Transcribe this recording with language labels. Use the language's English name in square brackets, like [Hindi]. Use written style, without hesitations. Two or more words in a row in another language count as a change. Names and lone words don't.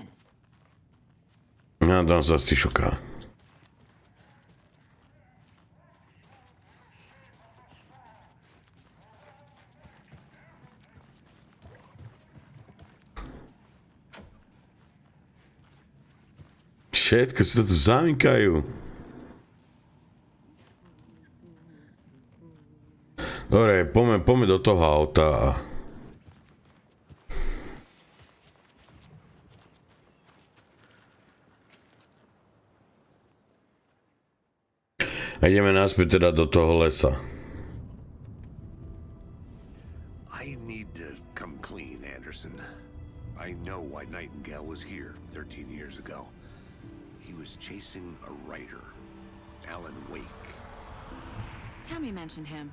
[Slovak] No, tam sa asi šoká. Všetko sa tu zamykajú. Dobre, poďme do toho auta. A ideme naspäť teda do toho lesa. [English] I need to come clean, Anderson. I know why Nightingale was here 13 years ago. He was chasing a writer, Alan Wake. Tammy mentioned him.